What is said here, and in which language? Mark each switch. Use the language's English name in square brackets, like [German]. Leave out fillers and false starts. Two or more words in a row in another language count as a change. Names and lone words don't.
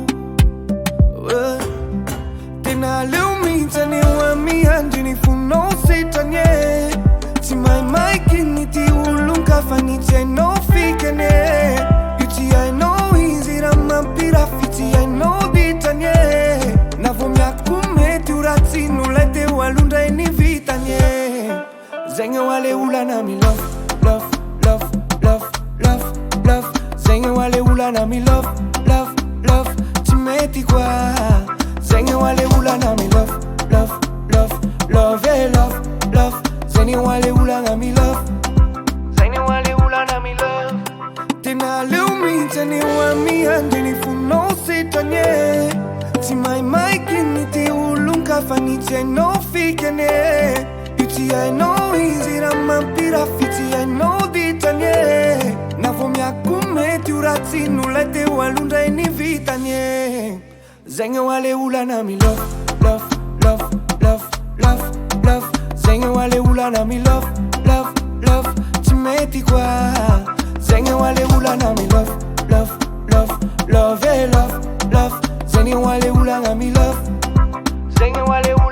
[Malagasy] Tena leo mihitsy aneo amiandry ny fonao sitrany e Tsy maimaiky ny ty olon-kafa ny tsy hainao fikany e Io tsy hainao izy raha mampirafy tsy hainao ditrany e Na vo miako mety ho ratsy nolay teo alondray ny vitany e Zegny ho ale olana mi [English] love, love, love, love, love, love [Malagasy] Zegny ho ale olana mi [English] love, love, love [Malagasy] Tsy mety koa Zegny ho ale olana mi [English] love, love, love, love, love, [Malagasy] love Zegny ho ale olana mi love Zegny ho ale olana mi love Tena leo mihitsy aneo amiandry ny fonao sitrany e Tsy maimaiky ny ty olon-kafa ny tsy hainao fikany e Io tsy hainao izy raha mampirafy tsy hainao ditrany e Na vo miako mety ho ratsy nolay teo alondray ny vitany e Zegny ho ale olana mi [English] love, love, love, love, love, love [Malagasy] Zegny ho ale olana mi [English] love, love, love [Malagasy] Tsy mety koa Zegny ho ale olana mi [English] love, love, love, love, love, love [Malagasy] Zegny ho ale olana mi love Zegny ho ale